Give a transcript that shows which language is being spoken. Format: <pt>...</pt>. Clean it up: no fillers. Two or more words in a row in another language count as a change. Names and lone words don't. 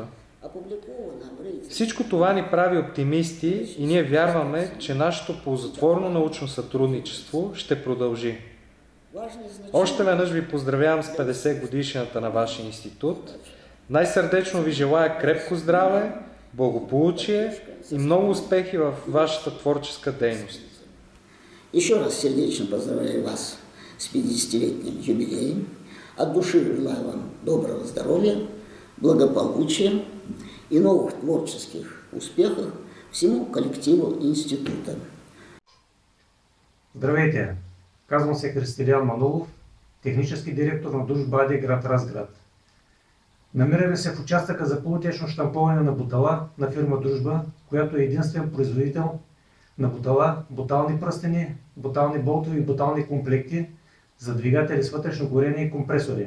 <bg>Всичко това ни прави оптимисти и ние вярваме, че нашето ползотворно научно сътрудничество ще продължи. Още веднъж ви поздравявам с 50 годишната на вашия институт. Най-сърдечно ви желая крепко здраве, благополучие и много успехи в вашата творческа дейност.</bg> <ru>Еще раз сердечно поздравляю вас с 50-летним юбилеем. От души желаю вам доброго здоровья, благополучия и новых творческих успехов всему коллективу института.</ru> <bg>Здравейте! Казвам се Християн Манолов, технически директор на Дружба АД град Разград. Намираме се в участъка за полутечно щамповане на бутала на фирма Дружба, която е единствен производител на бутала, бутални пръстени, бутални болтови и бутални комплекти за двигатели с вътрешно горене и компресори.</bg>